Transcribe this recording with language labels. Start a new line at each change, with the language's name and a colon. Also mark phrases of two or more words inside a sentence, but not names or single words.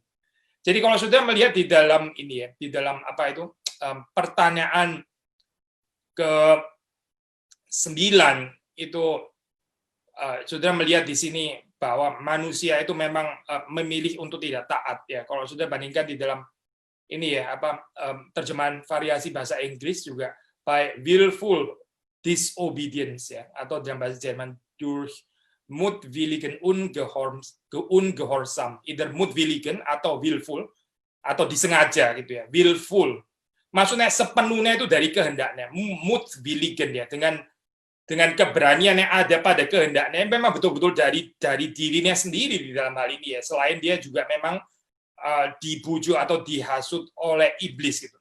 Indonesian: Jadi kalau saudara melihat di dalam ini ya, di dalam pertanyaan ke-9 itu, saudara melihat di sini bahwa manusia itu memang memilih untuk tidak taat ya. Kalau saudara bandingkan di dalam ini ya, terjemahan variasi bahasa Inggris juga
English: by willful disobedience
Indonesian: ya, atau dalam bahasa Jerman
German: durch mutwilligen ungehorsam,
Indonesian: either mutwilligen atau willful atau disengaja gitu ya, willful maksudnya sepenuhnya itu dari kehendaknya, mutwilligen ya, dengan keberanian yang ada pada kehendaknya memang betul-betul dari dirinya sendiri di dalam hal ini ya, selain dia juga memang dibujuk atau dihasut oleh iblis gitu.